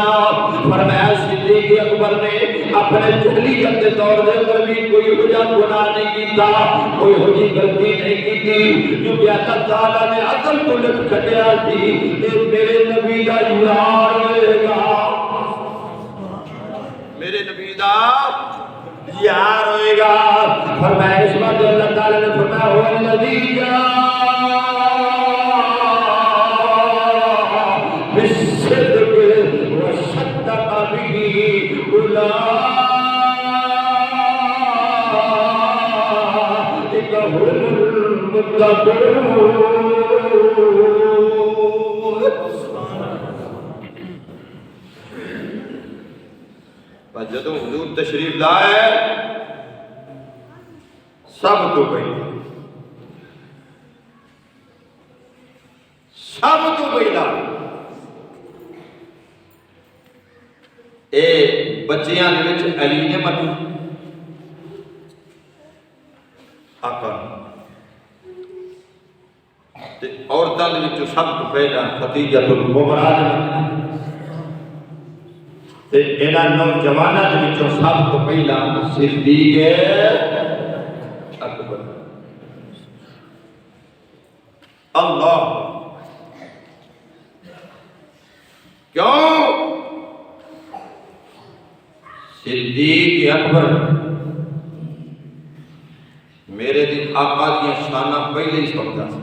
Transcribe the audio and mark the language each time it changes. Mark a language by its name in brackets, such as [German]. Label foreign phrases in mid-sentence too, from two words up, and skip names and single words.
[Punjabi] فرمایا صدیق اکبر نے اپنے جہلیت کے دور دے اندر بھی کوئی وجہ گناہ نہیں کیتا، کوئی ہوئی غلطی نہیں کی، کیونکہ اللہ تعالیٰ نے عقل کو لکھ چھڈیا سی کہ میرے نبی دا یار ہوئے گا، میرے نبی دا یار ہوئے گا۔ [Arabic] فرمایا اس وقت اللہ تعالیٰ نے فرمایا هو الذی جاء بالصدق وصدق به اولئک هم المتقون۔ [Punjabi] جدو حضور تشریف لائے سب تو پہلا اے بچیاں دے وچ علی نے منو آقا تے عورتاں دے وچ سب تو پہلا خدیجہ الکبریٰ نے منو تے انہاں نوجواناں دے وچوں سب تو پہلا صدیق اکبر۔ اللہ کیوں؟ صدیق اکبر میرے دن آقا دیا شانہ پہلے ہی سمجھا